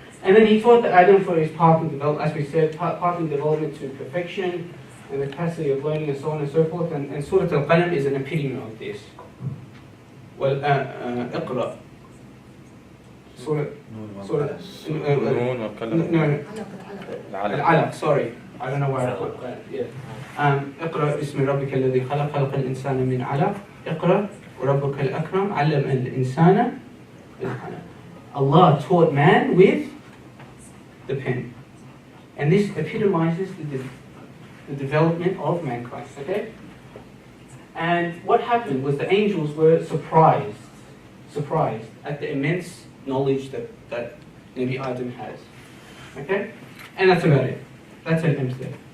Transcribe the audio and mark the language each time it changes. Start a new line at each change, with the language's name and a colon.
English: And then he taught that Adam for his path and development, as we said, path and development to perfection and the capacity of learning and so on and so forth. And Surah Al-Qalam is an epitome of this. Well, Iqra. Surah Al-Alaq, sorry. I don't know why I put that. Yeah.
Arabic: اقرأ باسم ربك الذي خلق الإنسان من علق اقرأ وربك الأكرم علم الإنسان بالقلم.
English: Allah taught man with the pen. And this epitomizes the development of mankind. Okay? And what happened was the angels were surprised at the immense knowledge that Nabi Adam has. Okay? And that's about it. That's an empty.